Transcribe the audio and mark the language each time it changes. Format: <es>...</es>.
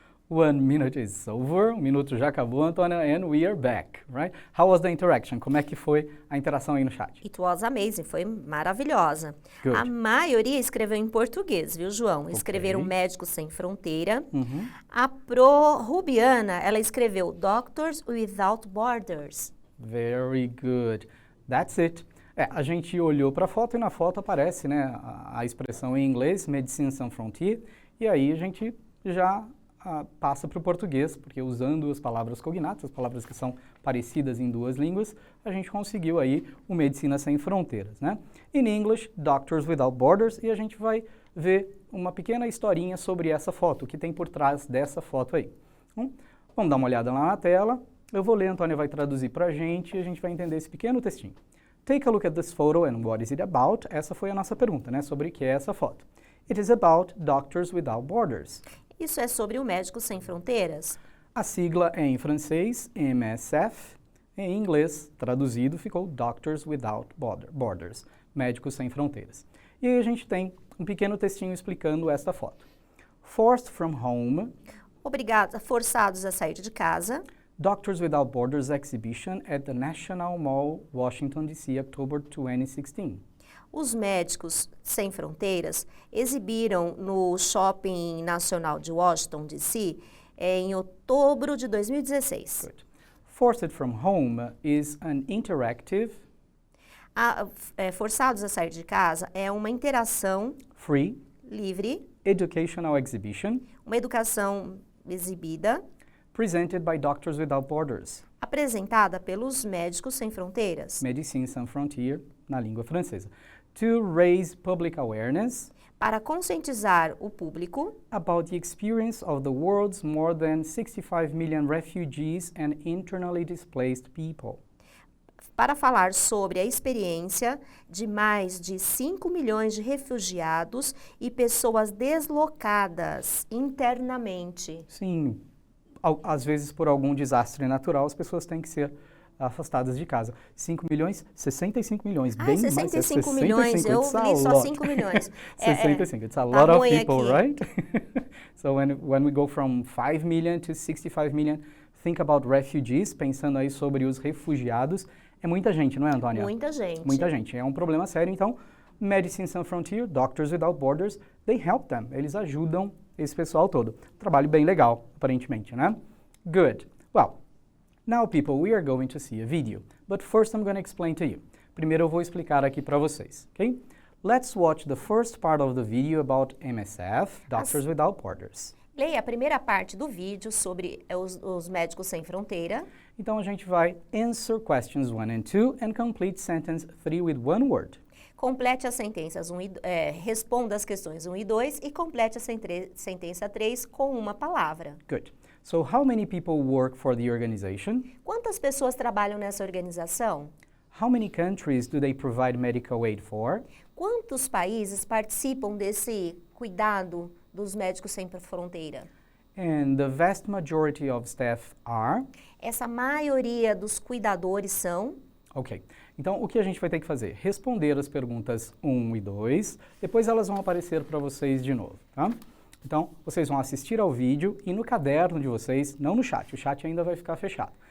<en>One minute is over.</en> <pt>1 minuto já acabou,</pt> <en>Antônia, and we are back, right? How was the interaction?</en> <pt>Como é que foi a interação aí no chat?</pt> <en>It was amazing,</en> <pt>foi maravilhosa.</pt> <en>Good.</en> <pt>A maioria escreveu em português, viu, João? Escreveram Ok. Médicos Sem Fronteira. Uhum. A Rubiana, ela escreveu Doctors Without Borders.</pt> <en>Very good. That's it.</en> <pt>A gente olhou para a foto e na foto aparece, né, a expressão em inglês, Medicine Sans Frontières, e aí a gente já passa para o português, porque usando as palavras cognatas, as palavras que são parecidas em duas línguas, a gente conseguiu aí o Medicina Sem Fronteiras, né?</pt> <en>In English,</en> <pt>Doctors Without Borders, e a gente vai ver uma pequena historinha sobre essa foto, o que tem por trás dessa foto aí. Vamos dar uma olhada lá na tela, eu vou ler, a Antônia vai traduzir para a gente e a gente vai entender esse pequeno textinho.</pt> <en>Take a look at this photo and what is it about?</en> <pt>Essa foi a nossa pergunta, né? Sobre o que é essa foto.</pt> <en>It is about Doctors Without Borders.</en> <pt>Isso é sobre o Médicos Sem Fronteiras? A sigla é em francês, MSF. Em inglês, traduzido, ficou Doctors Without Borders, Médicos Sem Fronteiras. E aí a gente tem um pequeno textinho explicando esta foto.</pt> <en>Forced from home.</en> <pt>Forçados a sair de casa.</pt> <en>Doctors Without Borders exhibition at the National Mall, Washington, D.C., October 2016.</en> <pt>Os Médicos Sem Fronteiras exibiram no Shopping Nacional de Washington, D.C., em outubro de 2016.</pt> <en>Good. Forced from home is an interactive,</en> <pt>Forçados a sair de casa é uma interação</pt> <en>free,</en> <pt>livre,</pt> <en>educational exhibition</en> <pt>uma educação exibida,</pt> <en>presented by Doctors Without Borders,</en> <pt>apresentada pelos Médicos Sem Fronteiras,</pt> <en>Médecins Sans Frontières,</en> <pt>na língua francesa,</pt> <en>to raise public awareness</en> <pt>para conscientizar o público</pt> <en>about the experience of the world's more than 65 million refugees and internally displaced people.</en> <pt>Para falar sobre a experiência de mais de 5 milhões de refugiados e pessoas deslocadas internamente. Sim, às vezes por algum desastre natural as pessoas têm que ser afastadas de casa. 5 milhões, 65 milhões, bem 65 mais. milhões, eu li só 5 milhões.</pt> <en>65, it's a lot of people,</en> <pt>aqui.</pt> <en>right? So when we go from 5 million to 65 million, think about refugees,</en> <pt>pensando aí sobre os refugiados. É muita gente, não é, Antônia? Muita gente. Muita gente. É um problema sério, então</pt> <en>Medicine Sans Frontier, Doctors Without Borders, they help them.</en> <pt>Eles ajudam esse pessoal todo. Trabalho bem legal, aparentemente, né?</pt> <en>Good. Well, now people, we are going to see a video. But first I'm going to explain to you.</en> <pt>Primeiro eu vou explicar aqui para vocês, ok?</pt> <en>Let's watch the first part of the video about MSF, Doctors Without Borders.</en> <pt>Leia a primeira parte do vídeo sobre os Médicos Sem Fronteira. Então a gente vai</pt> <en>answer questions 1 and 2 and complete sentence 3 with one word.</en> <pt>Complete as sentenças responda as questões 1 e 2 e complete a sentença 3 com uma palavra.</pt> <en>Good. So how many people work for the organization?</en> <pt>Quantas pessoas trabalham nessa organização?</pt> <en>How many countries do they provide medical aid for?</en> <pt>Quantos países participam desse cuidado dos Médicos Sem Fronteira?</pt> <en>And the vast majority of staff are?</en> <pt>Essa maioria dos cuidadores são? Ok. Então, o que a gente vai ter que fazer? Responder as perguntas 1 e 2, depois elas vão aparecer para vocês de novo, tá? Então, vocês vão assistir ao vídeo e no caderno de vocês, não no chat, o chat ainda vai ficar fechado.</pt>